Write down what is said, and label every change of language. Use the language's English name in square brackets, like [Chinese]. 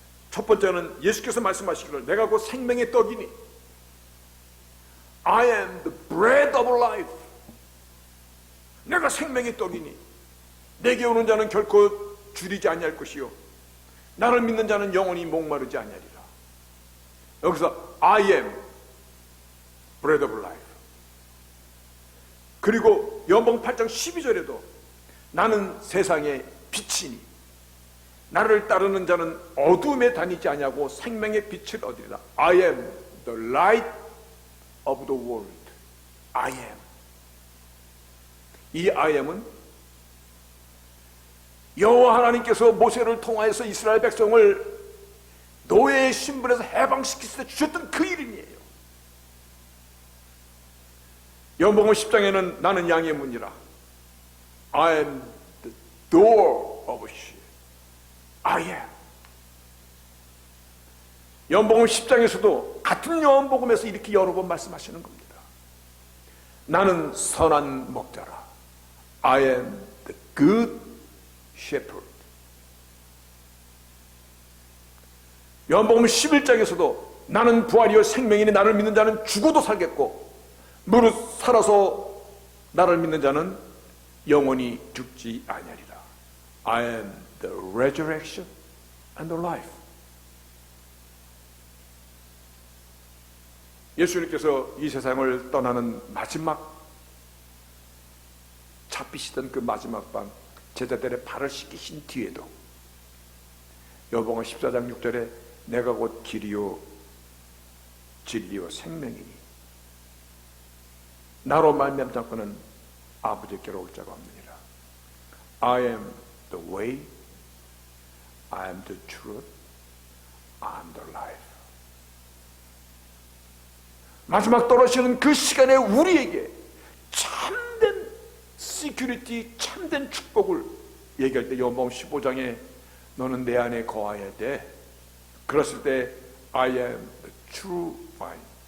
[Korean] 첫 번째는 예수께서 말씀하시기를 내가 곧 생명의 떡이니 [English] I am the bread of life. [Korean] 내가 생명의 떡이니 내게 오는 자는 결코 줄이지 아니할 것이요 나를 믿는 자는 영원히 목마르지 아니하리라. [English] 여기서 I am bread of life. [Korean] 그리고 요한복음 8장 12절에도 나는 세상의 빛이니 나를 따르는 자는 어둠에 다니지 아니하고 생명의 빛을 얻으리라. [English] I am the light of the world. I am. [Korean] 이 I am은 여호와 하나님께서 모세를 통하여서 이스라엘 백성을 노예의 신분에서 해방시키실 때 주셨던 그 이름이에요. 요한복음 10장에는 나는 양의 문이라. [English] I am the door of sheep. I am. [Korean] 요한복음 10장에서도 같은 요한복음에서 이렇게 여러 번 말씀하시는 겁니다. 나는 선한 목자라. [English] I am the good shepherd. [Korean] 요한복음 11장에서도 나는 부활이요 생명이니 나를 믿는 자는 죽어도 살겠고 무릇 살아서 나를 믿는 자는 영원히 죽지 아니하리라. [English] I am the resurrection and the life. [Korean] 예수님께서 이 세상을 떠나는 마지막 잡히시던 그 마지막 밤 제자들의 발을 씻기신 뒤에도 요한복음 14장 6절에 내가 곧 길이요 진리요 생명이니 나로 말미암지 않고는 아버지께로 올 자가 없느니라. [English] I am the way, I am the truth, I am the life. [Korean] 마지막 떨어지는 그 시간에 우리에게 참된 시큐리티, 참된 축복을 얘기할 때 요한복음 15장에 너는 내 안에 거하여야 돼. 그랬을 때 [English] I am the true vine.